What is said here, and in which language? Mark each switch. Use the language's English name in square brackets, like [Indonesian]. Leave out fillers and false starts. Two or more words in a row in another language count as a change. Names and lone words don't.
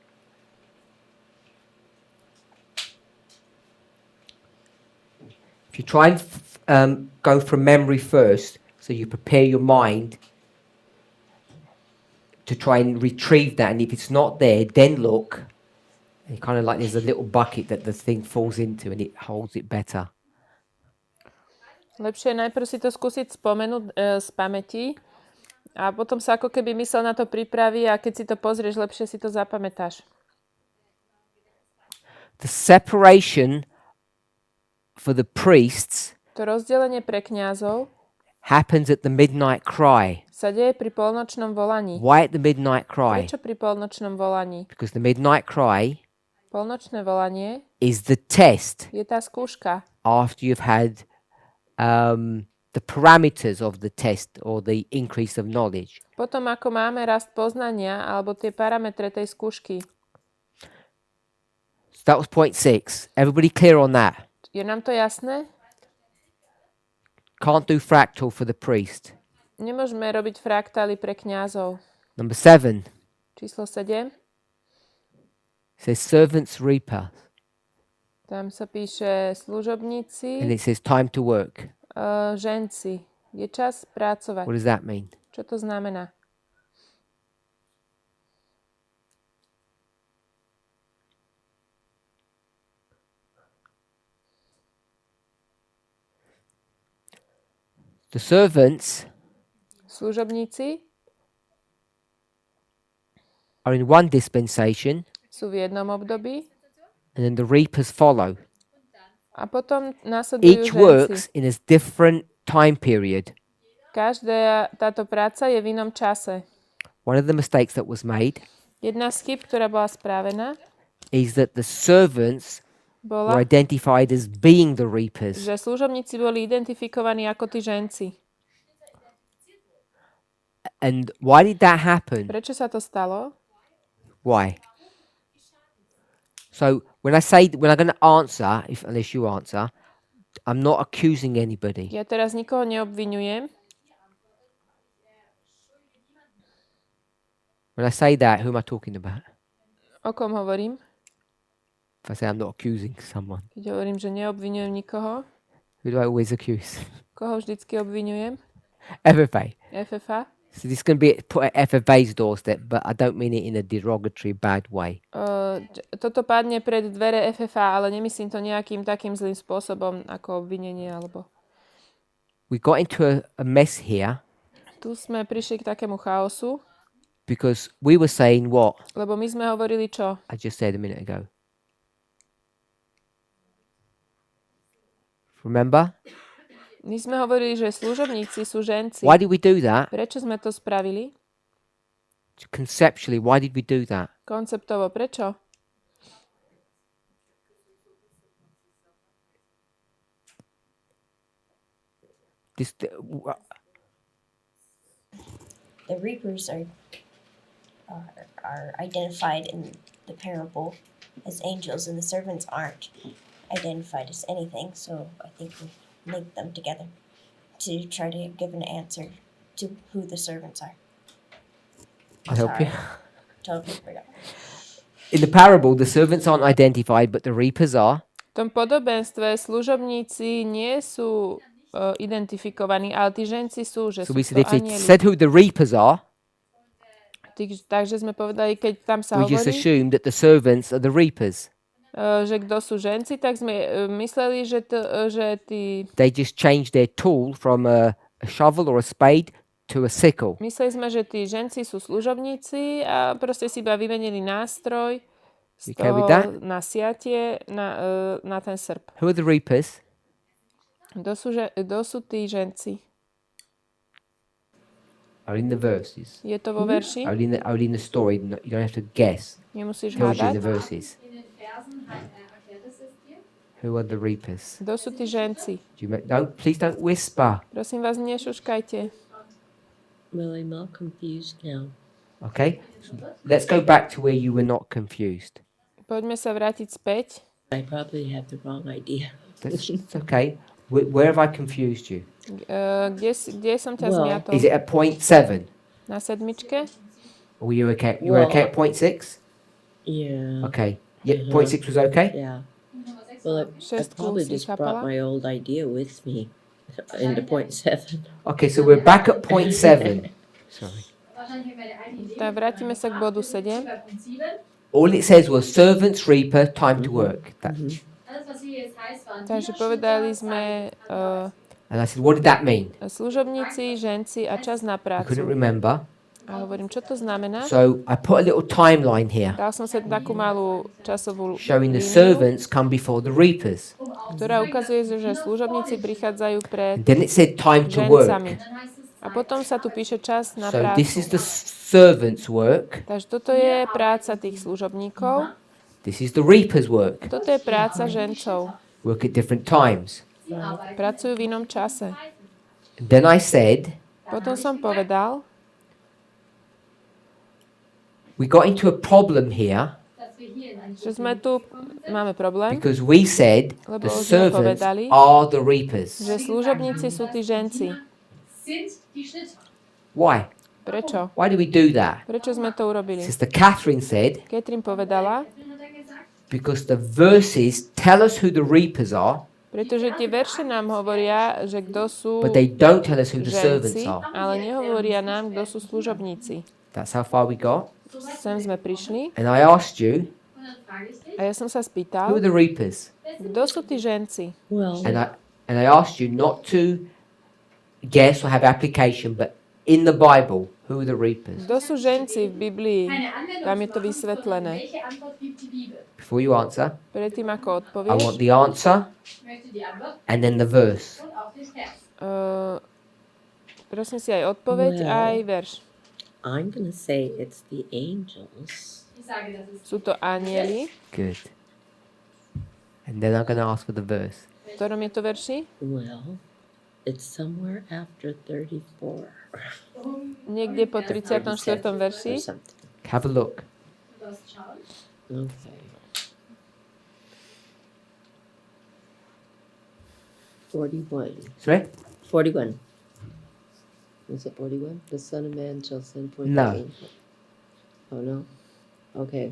[English] If you try and go from memory first, so you prepare your mind to try and retrieve that, and if it's not there, then look. And kind of like there's a little bucket that the thing falls into, and it holds it better. [Slovak] Lepšie je najprv si to skúsiť spomenúť z pamäti a potom sa ako keby mysel na to pripraví a keď si to pozrieš, lepšie si to zapamätáš. [English] The separation for the priests [Slovak] To rozdelenie pre kňazov [English] happens at the midnight cry. [Slovak] sa deje pri polnočnom volaní. [English] Why at the midnight cry? [Slovak] Prečo pri polnočnom volaní? [English] Because the midnight cry [Slovak] Polnočné volanie [English] is the test [Slovak] je tá skúška. [English] after you've had the parameters of the test or the increase of knowledge. [Slovak] Potom ako máme rast poznania alebo tie parametre tej skúšky. [English] So that was point 6. Everybody clear on that? [Slovak] Je nám to jasné? [English] Can't do fractal for the priest. [Slovak] Nemôžeme robiť fraktály pre kňazov. [English] Number 7 [Slovak] Číslo 7. [English] says servants reaper, [Slovak] Tam sa píše [English] and [Slovak] služobníci, [English] it says time to work. [Slovak] ženci. Je čas pracovať. [English] What does that mean? [Slovak] Čo to znamená? [English] The servants [Slovak] Služobníci [English] are in one dispensation, [Slovak] sú v jednom období [English] and then the reapers follow. [Slovak] a potom následujú [English] Each [Slovak] ženci. [English] works in a different time period. [Slovak] Každá táto práca je v inom čase. [English] One of the mistakes that was made [Slovak] Jedna z chyb, ktorá bola správená, [English] is that the servants were [Slovak] bola, [English] identified as being the reapers. [Slovak] že služobníci boli identifikovaní ako tí ženci. [English] And why did that happen? [Slovak] Prečo sa to stalo? [English] Why? So when I'm going to answer, unless you answer, I'm not accusing anybody. [Slovak] Ja teraz nikoho neobviňujem. [English] When I say that, who am I talking about? [Slovak] O kom hovorím? [English] If I say I'm not accusing someone, [Slovak] Keď hovorím, že neobviňujem nikoho, [English] who do I always accuse? [Slovak] koho vždycky obviňujem? [English] FFA. [Slovak] FFA. [English] So this can be put at FFA's doorstep, but I don't mean it in a derogatory, bad way. [Slovak] Toto padne pred dvere FFA, ale nemyslím to nejakým takým zlým spôsobom ako obvinenie alebo... [English] We got into a mess here [Slovak] Tu sme prišli k takému chaosu, [English] because we were saying what [Slovak] lebo my sme hovorili čo? [English] I just said a minute ago. Remember? [Slovak] My sme hovorili, že služobníci sú ženci. [English] Why did we do that? [Slovak] Prečo sme to spravili? [English] Conceptually, why did we do that? [Slovak] Konceptovo, prečo? [English] The reapers are identified in the parable as angels, and the servants aren't identified as anything. So I think we link them together to try to give an answer to who the servants are. I'll help you. Totally forgot. In the parable, the servants aren't identified, but the reapers are. [Slovak] V tom podobenstve služobníci nie sú identifikovaní, ale tí ženci sú, že [English] So [Slovak] sú [English] we said [Slovak] to [English] if it [Slovak] anjeli. [English] said who the reapers are, [Slovak] Takže sme povedali, keď tam sa [English] we just [Slovak] hovorí, [English] assumed that the servants are the reapers. [Slovak] že kto sú ženci, tak sme mysleli, že tí... [English] They just changed their tool from a shovel or a spade to a sickle. [Slovak] Mysleli sme, že tí ženci sú služobníci a proste si iba vymenili nástroj z [English] Okay with [Slovak] toho [English] that? [Slovak] na siatie na ten srp. [English] Who are the reapers? [Slovak] Kto sú tí ženci? [English] Are in the verses. [Slovak] Je to vo verši? [English] Only in the story. You don't have to guess. [Slovak] Nemusíš [English] Tells you in the [Slovak] hádať. [English] verses. [German] In den Versen erklärt es dir. [English] Who are the reapers? [Slovak] Kto sú tí ženci? [English] Please don't whisper. [Slovak] Prosím vás, nešuškajte. [English] Well, I'm all confused now. Okay. Let's go back to where you were not confused. [Slovak] Poďme sa vrátiť späť. [English] I probably have the wrong idea. It's okay. Where have I confused you? [Slovak] Kde som ťa [English] Well, [Slovak] zmiatol? [English] Is it at point 7? [Slovak] Na sedmičke? [English] Or were you okay? You were okay at point 6? Yeah. Okay. Yeah, point 6 was okay? Yeah. Well, I [Slovak] Šestku [English] probably [Slovak] si [English] just brought [Slovak] chápala? [English] my old idea with me into point 7. Okay, so we're back at point 7. Sorry. [German] Wahrscheinlich haben wir eine alte Idee. [Slovak] Tak vrátime sa k bodu 7. [German] Bei Punkt 7. [English] All it says was servants, reaper, time to work. [German] Alles, was hier jetzt heißt, waren [Slovak] Takže povedali sme [English] And I said, what did that mean? [Slovak] služobníci, ženci a čas na [English] I couldn't [Slovak] prácu. [English] remember. [Slovak] A hovorím, čo to znamená? [English] So I put a little timeline here [Slovak] Dal som sa takú malú časovú [English] showing the [Slovak] líniu, [English] servants come before the reapers. [Slovak] ktorá ukazuje, že služobníci prichádzajú pred [English] And then it said time to work. [Slovak] žencami. A potom sa tu píše čas na [English] So this is [Slovak] prácu. [English] the servants' work. [Slovak] Takže toto je práca tých služobníkov. [English] This is the reapers' work. [Slovak] Toto je práca žencov. [English] Work at different times. [Slovak] Pracujú v inom čase. [English] And then I said, [Slovak] Potom som povedal, [English] we got into a problem here [German] dass wir hier in einem [Slovak] že sme tu, máme problém, [English] because we said [Slovak] Lebo [English] the [Slovak] sme [English] servants [Slovak] povedali, [English] are the reapers. [Slovak] že služobníci sú tí ženci. [German] sind die Schnitter. [English] Why? [Slovak] Prečo? [English] Why do we do that? [Slovak] Prečo sme to urobili? [English] Sister Catherine said, [Slovak] Catherine povedala, [German] Hat er gesagt? [English] because the verses tell us who the reapers are, [Slovak] pretože tie verše nám hovoria, že kto sú [English] but they don't tell us who the servants [Slovak] ženci, [English] are. [Slovak] ale nehovoria nám, kto sú služobníci. [English] That's how far we got. [Slovak] Sem sme prišli [English] And I asked you, [German] Und dann frage ich dich, [Slovak] a ja som sa [English] who are [Slovak] spýtal, [English] the reapers? [Slovak] kto sú tí ženci? [English] Well, And I asked you not to guess or have application, but in the Bible, who are the reapers? [Slovak] Kto sú ženci v Biblii? [German] keine Anwendung [Slovak] Tam je [German] zu [Slovak] to [German] machen, [Slovak] vysvetlené. [German] welche Antwort gibt die Bibel? [English] Before you answer, [Slovak] Predtým ako [English] I [Slovak] odpovieš, [English] want the answer [German] Ich möchte die Antwort [English] and then the verse. [German] und auch den Vers. [Slovak] prosím si aj odpoveď, [English] Well. [Slovak] aj verš. [English] I'm going to say it's the angels. [German] Ich sage, das ist [Slovak] Sú to anieli. [English] Good. And then I'm going to ask for the verse. [Slovak] V ktorom je to verši? [English] Well, It's somewhere after 34 [Slovak] Niekde po 34. verši. [English] or something. Have a look. Okay. 41. Sorry? 41. Was it 41? The Son of Man shall send forth No. the angel. Oh, no? Okay.